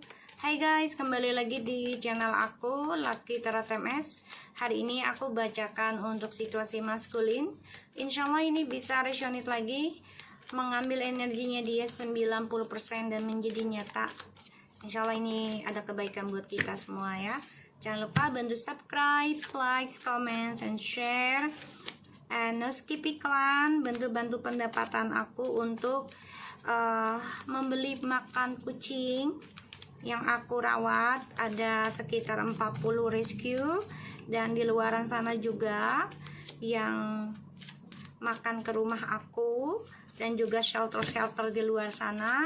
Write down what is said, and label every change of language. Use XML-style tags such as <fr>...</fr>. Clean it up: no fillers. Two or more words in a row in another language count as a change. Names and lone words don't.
<id>Hai guys, kembali lagi di channel aku Lucky Tarot MS. Hari ini aku bacakan untuk situasi maskulin.</id> <ar>إن شاء الله</ar> <id>ini bisa resonate lagi, mengambil energinya dia 90% dan menjadi nyata.</id> <ar>إن شاء الله</ar> <id>ini ada kebaikan buat kita semua ya. Jangan lupa bantu</id> <en>subscribe, like, comment, and share. And no skip</en> <id>iklan, bantu pendapatan aku untuk membeli makan kucing yang aku rawat. Ada sekitar 40 rescue, dan di luaran sana juga yang makan ke rumah aku, dan juga shelter di luar sana.</id>